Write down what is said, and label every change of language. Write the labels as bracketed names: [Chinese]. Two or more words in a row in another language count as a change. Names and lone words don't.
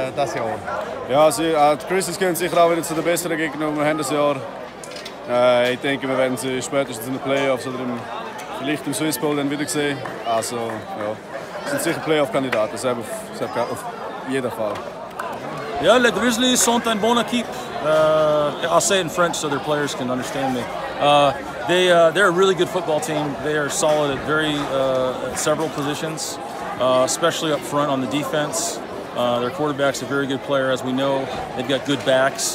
[German] Ja, die Grizzlies gehören sicher auch wieder zu den besseren Gegnern, die wir haben das Jahr. Ich denke, wir werden sie spätestens in den Playoffs oder vielleicht im Swiss Bowl dann wieder sehen. Also, ja, sind sicher Playoff-Kandidaten, das auf jeden Fall. [English] Yeah, [French] les Grizzlies sont une bonne équipe. [English] I'll say it in French so their players can understand me. They're a really good football team. They are solid at several positions, especially up front on the defense. Their quarterback's a very good player, as we know. They've got good backs.